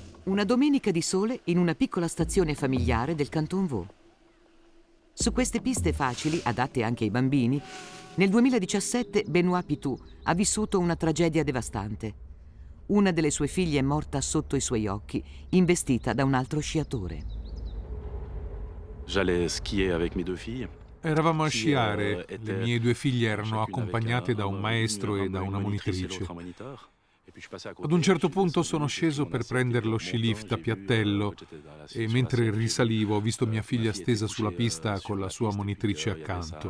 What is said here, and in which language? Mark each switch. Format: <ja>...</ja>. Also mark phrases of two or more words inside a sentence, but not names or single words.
<it>Una domenica di sole in una piccola stazione familiare del Canton Vaud. Su queste piste facili, adatte anche ai bambini, nel 2017 Benoît Pitou ha vissuto una tragedia devastante. Una delle sue figlie è morta sotto i suoi occhi, investita da un altro sciatore.</it> <fr>J'allais skier avec mes deux filles.</fr> <it>Eravamo a sciare, le mie due figlie erano accompagnate da un maestro e da una monitrice. Ad un certo punto sono sceso per prendere lo skilift a Piattello e mentre risalivo ho visto mia figlia stesa sulla pista con la sua monitrice accanto.</it>